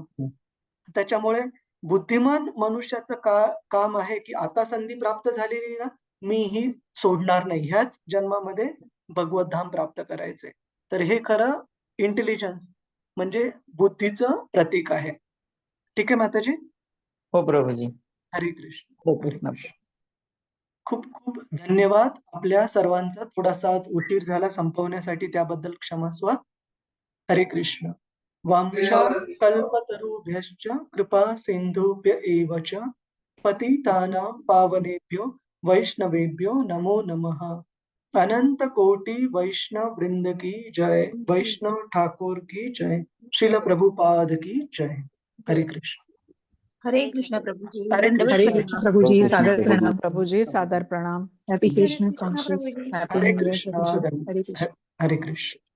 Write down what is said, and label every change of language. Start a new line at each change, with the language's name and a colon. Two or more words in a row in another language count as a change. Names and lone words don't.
Marathi: त्याच्यामुळे बुद्धिमान मनुष्याचं काम आहे, की आता संधी प्राप्त झालेली ना, मी ही सोडणार नाही. ह्याच जन्मामध्ये भगवत धाम प्राप्त करायचंय. तर हे खरं इंटेलिजन्स म्हणजे बुद्धीचं प्रतीक आहे. ठीक आहे माताजी? हो प्रभूजी. हरे कृष्ण. हरे हरे कृष्ण. कृष्ण. खूप खूप धन्यवाद आपल्या सर्वांचा. थोडासा आज उशीर झाला संपवण्यासाठी त्याबद्दल क्षमस्व. हरे कृष्ण.
Sanskrit: वाञ्छाकल्पतरुभ्यश्च कृपा सिन्धुभ्य एव च पतितानां पावनेभ्यो वैष्णवेभ्यो नमो नमः।
Hindi: अनंत कोटि वैष्णव वृंद की जय, वैष्णव ठाकुर की जय, श्रील प्रभुपाद की जय। हरे कृष्ण। हरे कृष्ण प्रभुजी, हरे दंडवत कृष्ण। प्रणाम. प्रभुजी हरे सादर कृष्ण प्रणाम. प्रभुजी सादर प्रणाम. हरे कृष्ण प्रभुजी. हरे कृष्ण। हरे कृष्ण।